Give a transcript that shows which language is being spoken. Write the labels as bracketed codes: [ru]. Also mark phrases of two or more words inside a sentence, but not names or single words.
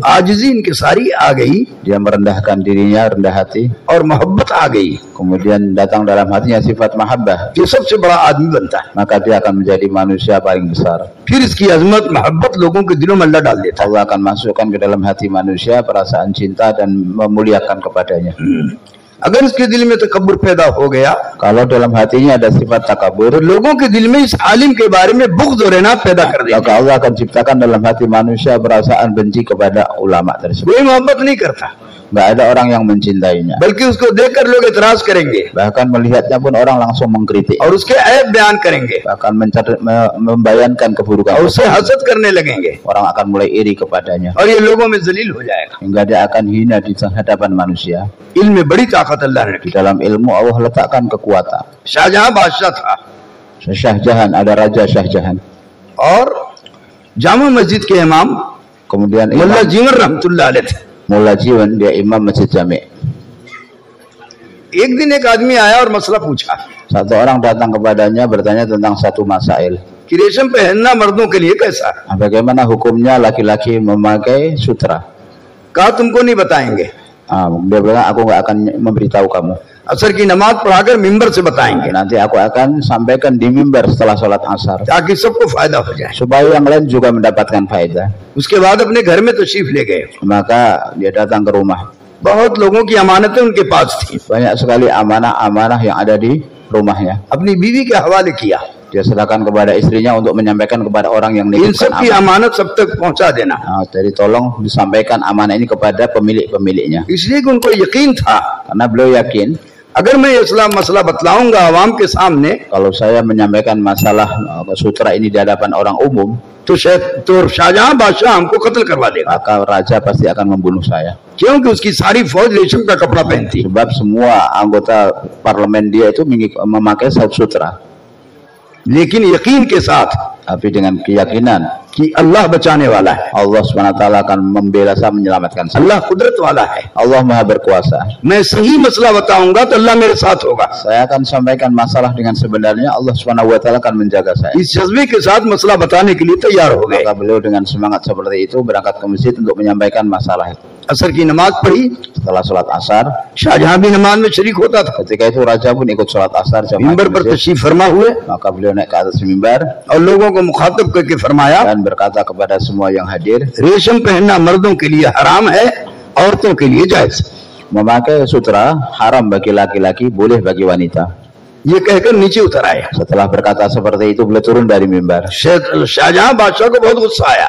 [hi] आजिज़ी इनकी सारी आ गई [id] dia merendahkan dirinya, rendah hati, [hi] और मोहब्बत आ गई, [id] kemudian datang dalam hatinya sifat mahabbah, [hi] ये सबसे बड़ा आदमी बनता है। [id] maka dia akan menjadi manusia paling besar. [hi] फिर इसकी अजमत मोहब्बत लोगों के दिलों में अल्लाह डाल देता है। [id] Allah akan masukkan ke dalam hati manusia perasaan cinta dan memuliakan kepadanya. [hi] अगर इसके दिल में तकब्बुर पैदा हो गया [id] Kalau dalam hatinya ada sifat [hi] तो [id] takabur, [hi] लोगों के दिल में इस आलिम के बारे में बुग़्ज़ और इनाद पैदा कर देगा। [id] maka Allah akan ciptakan dalam hati manusia perasaan benci kepada ulama tersebut. [hi] कोई मोहब्बत नहीं करता, [id] Nggak ada orang yang mencintainya. [hi] बल्कि उसको देखकर लोग इतराज करेंगे [id] Bahkan melihatnya pun orang langsung mengkritik, [hi] और उसके ऐब बयान करेंगे [id] bahkan membayangkan keburukan. [hi] और उससे हसद करने लगेंगे [id] Orang akan mulai iri kepadanya [hi] और ये लोगों में जलील हो जाएगा। [id] hingga dia akan hina di hadapan manusia. [hi] इल्म में बड़ी ताकत अल्लाह ने [id] Di [hi] रखी। [id] dalam ilmu Allah letakkan kekuatan. [hi] शाहजहां बादशाह था [id] Syahjahan, ada Raja Syahjahan. [hi] और जामा मस्जिद के इमाम [id] Kemudian [hi] मुल्ला [id] Imam [hi] जीवन [ar] رحمة الله عليه [hi] थे। [id] Mullah Jiwan, dia imam Masjid Jami'. [hi] एक दिन एक आदमी आया और मसला पूछा [id] Satu orang datang kepadanya bertanya tentang satu masail. [hi] कि रेशम पहनना मर्दों के लिए कैसा है? [id] Bagaimana hukumnya laki-laki memakai sutra? [hi] कहा तुमको नहीं बताएंगे, [id] Dia bilang aku nggak akan memberitahu kamu. [hi] असर की नमाज पढ़ाकर मिंबर से बताएंगे [id] Nanti aku akan sampaikan di mimbar setelah sholat asar [hi] ताकि सबको फायदा हो जाए। [id] supaya yang lain juga mendapatkan faedah. [hi] उसके बाद अपने घर में तशरीफ ले गए। [id] Maka dia datang ke rumah. [hi] बहुत लोगों की अमानतें उनके पास थी, [id] Banyak sekali amanah-amanah yang ada di rumahnya. [hi] अपनी बीवी के हवाले किया, [id] Dia serahkan kepada istrinya untuk menyampaikan kepada orang yang [hi] इन [id] menitipkan [hi] सब की [id] amanah. [hi] अमानत सब तक पहुंचा देना, [id] Jadi tolong disampaikan amanah ini kepada pemilik-pemiliknya. [hi] इसलिए कि उनको यकीन था [id] Karena beliau yakin [hi] अगर मैं ये मसला बतलाऊंगा आवाम के सामने [id] kalau saya menyampaikan masalah sutra ini di hadapan orang umum, [hi] तो शाहजहां बादशाह हमको कत्ल करवा देगा, [id] maka raja pasti akan membunuh saya. [hi] क्योंकि उसकी सारी फौज रेशम का कपड़ा पहनती। [id] Sebab semua anggota parlemen dia itu memakai sutra. [hi] लेकिन यकीन के साथ [id] Tapi dengan keyakinan [hi] कि अल्लाह बचाने वाला है, [id] Allah SWT akan membela saya, menyelamatkan saya. [hi] अल्लाह कुदरत वाला है, [id] Allah Maha Berkuasa. [hi] मैं सही मसला बताऊंगा तो अल्लाह मेरे साथ होगा। [id] Saya akan sampaikan masalah dengan sebenarnya, Allah SWT akan menjaga saya. [hi] इस जज्बे के साथ मसला बताने के लिए तैयार हो गए। [id] Maka beliau dengan semangat seperti itu berangkat ke masjid untuk menyampaikan masalah itu. [hi] असर की नमाज पढ़ी, [id] Setelah sholat asar, [hi] शाहजहां भी नमाज में शरीक होता था, [id] ketika itu raja pun ikut sholat asar jamaah [hi] मिंबर [id] di [hi] पर [id] masjid. [hi] तशरीफ फरमा हुए [id] Maka beliau naik ke atas mimbar [hi] और लोगों को मुखातब करके फरमाया [id] dan berkata kepada semua yang hadir, [hi] रेशम पहनना मर्दों के लिए हराम है, औरतों के लिए जायज। [id] memakai sutra haram bagi laki-laki, boleh bagi wanita. [hi] ये कहकर नीचे उतर आया। [id] Setelah berkata seperti itu, beliau turun dari mimbar. [hi] शाहजहां बादशाह को बहुत गुस्सा आया,